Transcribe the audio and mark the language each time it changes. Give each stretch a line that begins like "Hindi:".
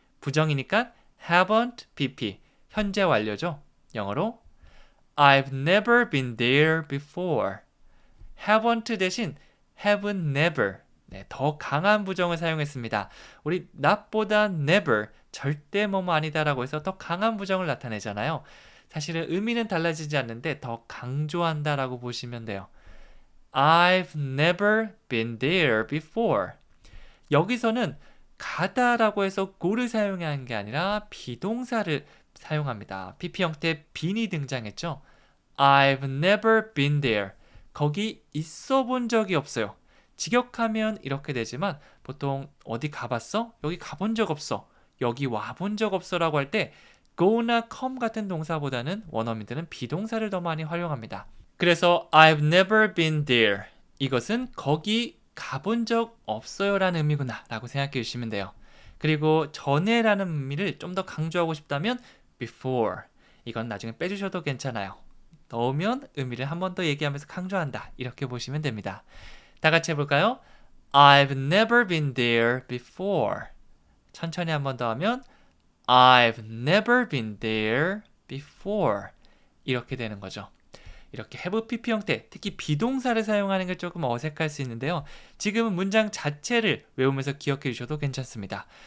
Korean: 부정이니까 haven't pp. 현재 완료죠. 영어로
English: I've never been there before. haven't
Korean: 대신
English: have never.
Korean: 더 강한 부정을 사용했습니다. 우리 not보다 never, 절대 뭐뭐 아니다라고 해서 더 강한 부정을 나타내잖아요. 사실은 의미는 달라지지 않는데 더 강조한다라고 보시면 돼요.
English: I've never been there before.
Korean: 여기서는 가다라고 해서 go를 사용한 게 아니라 비동사를 사용합니다. PP 형태 bean이 등장했죠.
English: I've never been there.
Korean: 거기 있어 본 적이 없어요. 직역하면 이렇게 되지만 보통 어디 가봤어? 여기 가본 적 없어. 여기 와본 적 없어 라고 할 때 go나 come 같은 동사보다는 원어민들은 비동사를 더 많이 활용합니다. 그래서
English: I've never been there.
Korean: 이것은 거기 가본 적 없어요 라는 의미구나 라고 생각해 주시면 돼요. 그리고 전에 라는 의미를 좀 더 강조하고 싶다면 before. 이건 나중에 빼주셔도 괜찮아요. 넣으면 의미를 한 번 더 얘기하면서 강조한다. 이렇게 보시면 됩니다. 다 같이 해볼까요?
English: I've never been there before.
Korean: 천천히 한 번 더 하면
English: I've never been there before.
Korean: 이렇게 되는 거죠. 이렇게 have pp 형태, 특히 비동사를 사용하는 게 조금 어색할 수 있는데요. 지금은 문장 자체를 외우면서 기억해 주셔도 괜찮습니다.